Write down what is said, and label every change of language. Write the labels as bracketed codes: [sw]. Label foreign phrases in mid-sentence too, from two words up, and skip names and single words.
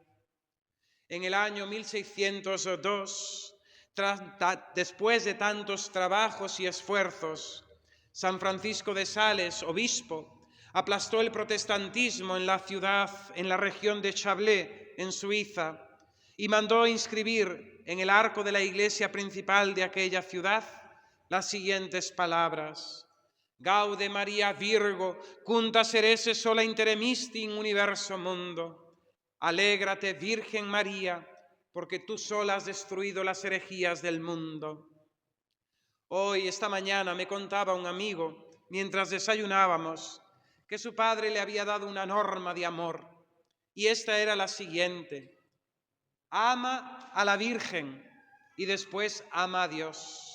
[es] En el año 1602, después de tantos trabajos y esfuerzos, San Francisco de Sales, obispo, aplastó el protestantismo en la ciudad, en la región de Chablais, en Suiza, y mandó inscribir en el arco de la iglesia principal de aquella ciudad las siguientes palabras: [la] Gaude Maria Virgo, cunta serese sola interemisti in universo mundo. [es] Alégrate, Virgen María, porque tú sola has destruido las herejías del mundo. Hoy, esta mañana, me contaba un amigo, mientras desayunábamos, que su padre le había dado una norma de amor, y esta era la siguiente: ama a la Virgen y después ama a Dios.